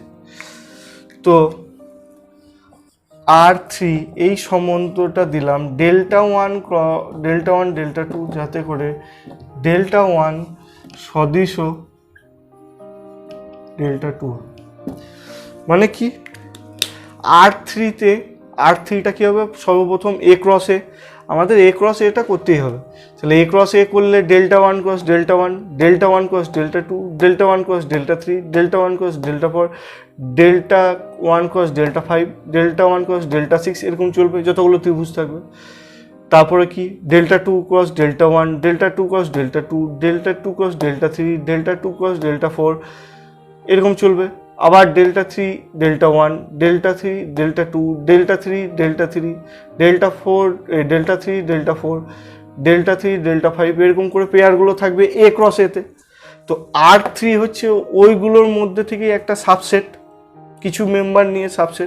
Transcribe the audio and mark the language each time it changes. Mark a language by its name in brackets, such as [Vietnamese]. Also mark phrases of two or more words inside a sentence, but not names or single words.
[Bangla] তো R3 এই সম্বন্ধটা দিলাম Δ1 Δ2, যাতে করে Δ1 সদিশ Δ2। মানে কি R3টা কি হবে, সর্বপ্রথম A ক্রস A, আমাদের A ক্রস এটা করতেই হবে। তাহলে A ক্রস A করলে Δ1 ক্রস Δ1, Δ1 ক্রস Δ2, Δ1 ক্রস Δ3, Δ1 ক্রস Δ4, Δ1 ক্রস Δ5, Δ1 ক্রস Δ6, এরকম চলবে যতগুলো ত্রিভুজ থাকবে। তারপরে কি Δ2 ক্রস Δ1, Δ2 ক্রস Δ2, Δ2 ক্রস Δ3, Δ2 ক্রস Δ4, এরকম চলবে। আবার Δ3 Δ1, Δ3 Δ2, Δ3 Δ3, Δ4 Δ3 Δ4, Δ3 Δ5, এরকম করে পেয়ারগুলো থাকবে A ক্রস Aতে। তো R3 হচ্ছে ওইগুলোর মধ্যে থেকে একটা সাবসেট, কিছু মেম্বার নিয়ে সাবসেট।